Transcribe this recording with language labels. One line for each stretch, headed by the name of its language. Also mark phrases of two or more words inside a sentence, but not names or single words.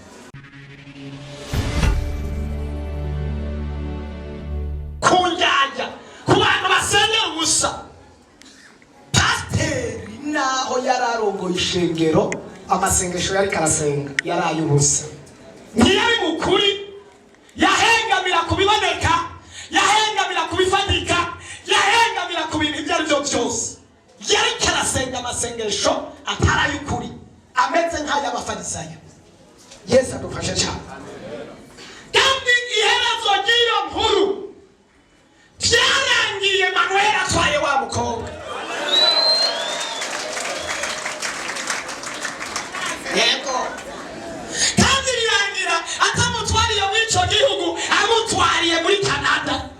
Kinyarwanda: kunjanja ku bantu basengera ubusa pasiteri naho yararongoye ishengero amasengesho yari karasenga yaraye ubusa ntiyari mukuri yahengamira kubiboneka yahengamira kubifatika yahengamira ku bintu ibyo ari byo byose yari karasenga amasengesho ataraye ukuri ameze nk'ay'abafarisayo Yesu adufashe cyane kandi iherezo ry'iyo nkuru byarangiye Manuel atwaye wa mukobwa yego kandi birangira atamutwariye muri icyo gihugu amutwariye muri Canada.